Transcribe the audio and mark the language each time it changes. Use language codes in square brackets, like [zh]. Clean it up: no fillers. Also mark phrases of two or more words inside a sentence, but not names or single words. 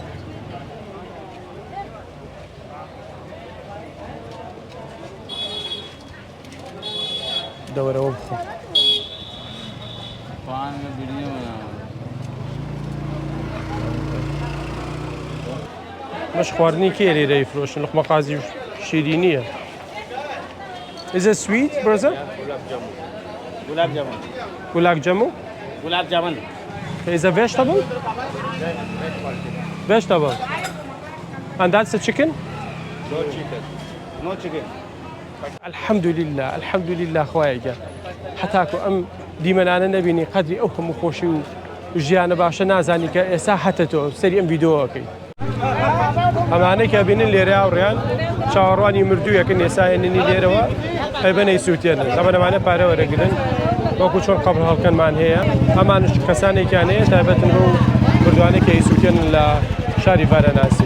[ckb] دەوەرەوە بخۆ. مش خواردنی کێ لێرە ئەیفرۆشن لقمە قازی شیرینیە. [en] Is it sweet, brother? Gulab jamun. Gulab jamun? Gulab jamun. Is a vegetable? Vegetable. And that's the chicken? No chicken. No chicken. [ar] الحمد لله [ckb] خوايا حتاكو ام دیمەنانە نەبینی قەدری ئەو هەموو خۆشی و ژیانە باشە نازانی کە ئێستا هەتە تۆ سەری ئەم ڤیدۆەکەی. ئەمانەی کە بینن لێرە هاوڕێیان چاوەڕوانی مردوویەکن ئێسایەننی لێرەوە ئەی بەنەی سووتێنن ئەمانە پارە وەرەگرن وەکو چۆن قەبڵ هەڵکەنمان هەیە ئەمانش کەسانێکیان هەیە تایبەتن بۆ مردوانێک کە ئیسووتێنن لە شاری ڤارەناسی.